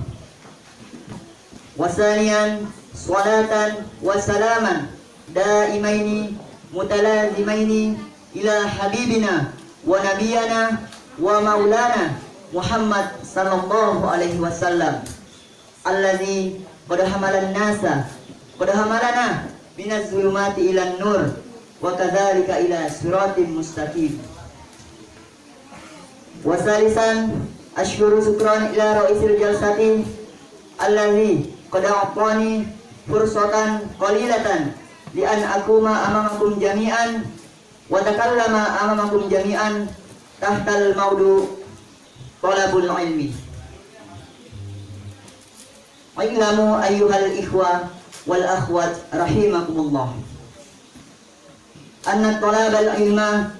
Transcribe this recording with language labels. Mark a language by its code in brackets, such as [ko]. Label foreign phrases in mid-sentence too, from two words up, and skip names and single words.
[ar] وثانيا صلاة وسلاما دائمين متلازمين إلى حبيبنا ونبينا ومولانا محمد صلى الله عليه وسلم الذي قد حمل الناس قد حملنا من الظلمات إلى النور وكذلك إلى صراط مستقيم. وثالثا أشكر شكرا إلى رئيس الجلسة الذي قد أعطاني فرصة قليلة لأن أقوم أمامكم جميعا وتكلم أمامكم جميعا تحت الموضوع طلب العلم. اعلموا أيها الإخوة والأخوات رحمكم الله أن طلب العلم